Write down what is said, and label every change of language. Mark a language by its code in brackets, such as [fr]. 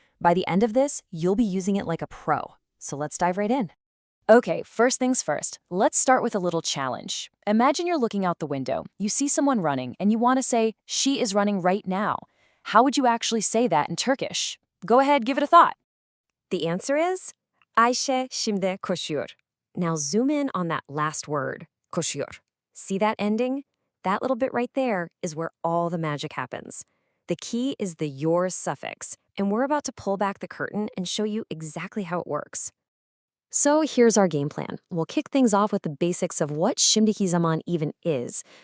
[en] By the end of this, you'll be using it like a pro. So let's dive right in. Okay, first things first, let's start with a little challenge. Imagine you're looking out the window, you see someone running, and you want to say, she is running right now. How would you actually say that in Turkish? Go ahead, give it a thought. The answer is [tr] Ayşe şimdi koşuyor. [en] Now zoom in on that last word, koşuyor. See that ending? That little bit right there is where all the magic happens. The key is the your suffix, and we're about to pull back the curtain and show you exactly how it works. So here's our game plan. We'll kick things off with the basics of what Şimdiki Zaman even is.